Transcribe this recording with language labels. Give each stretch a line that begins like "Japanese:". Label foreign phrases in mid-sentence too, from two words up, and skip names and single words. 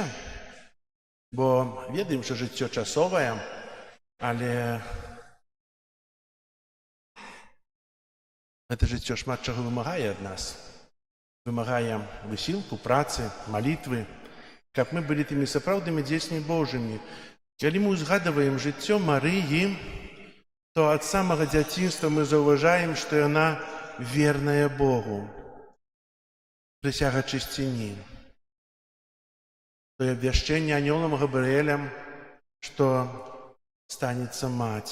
Ukrainian: Бо ведаємо, що життя часове, але це життя шмат чого вимагає від нас. Вимагає висілку, праці, молитви,
Belarusian: каб ми були тими сапраўднымі дзецьмі Божымі. Калі мы узгадываем жыццё Марыі, то ад самага дзяцінства мы заўважаем, што яна верная Богу. Прысяга чысціні. То абвяшчэнне анёлам Габрыэлем, што станецца маці.